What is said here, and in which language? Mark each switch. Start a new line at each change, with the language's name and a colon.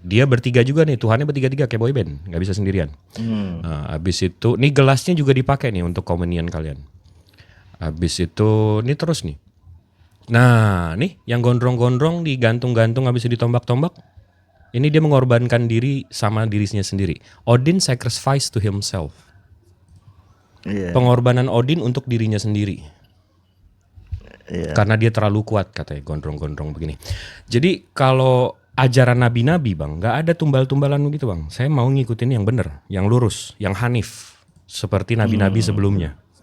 Indonesian: Dia bertiga juga nih, Tuhannya bertiga-tiga kayak boyband, nggak bisa sendirian. Abis itu, nih gelasnya juga dipakai nih untuk communion kalian. Abis itu, nih terus nih. Nah, nih yang gondrong-gondrong digantung-gantung abis itu ditombak-tombak. Ini dia mengorbankan diri sama dirinya sendiri.
English: Odin sacrifice to himself.
Indonesian: Iya. Pengorbanan Odin untuk dirinya sendiri. Iya. Karena dia terlalu kuat katanya, gondrong-gondrong begini. Jadi kalau ajaran nabi-nabi bang, nggak ada tumbal-tumbalan begitu bang. Saya mau ngikutin yang benar, yang lurus, yang hanif. Seperti nabi-nabi sebelumnya.